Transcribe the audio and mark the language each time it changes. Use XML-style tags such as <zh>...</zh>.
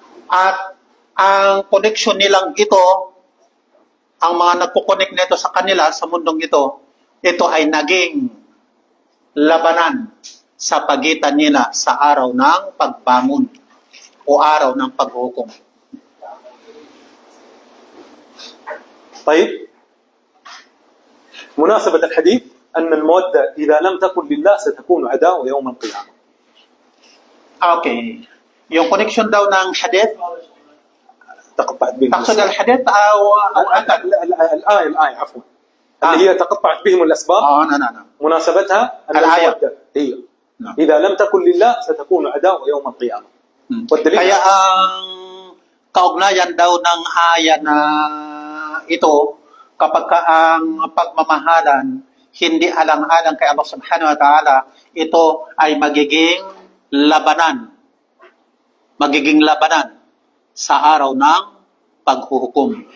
<tl>At ang connection nilang ito, ang mga nagpo-connect nito sa kanila, sa mundong ito ay naging labanan sa pagitan nila sa araw ng pagbangon o araw ng paghukom.</tl> <ar>طيب مناسبة الحديث أن المودة إذا لم تكن لله ستكون عداوة يوم القيامة. Okay.</ar> <tl>Yung connection daw ng hadith,</tl> <ar>تقطعت بهم تقصد الأسباب. الحديث الآية عفوا اللي هي تقطعت بهم الأسباب. no. مناسبتها أن الآية. المودة هي نعم. إذا لم تكن لله ستكون عداوة يوم القيامة. والدليل</ar> <tl>Kaya ang kaugnayan daw ng aya na ito, kapag ang pagmamahalan hindi alang-alang kay Allah subhanahu wa ta'ala, ito ay magiging labanan sa araw ng paghuhukom.</tl>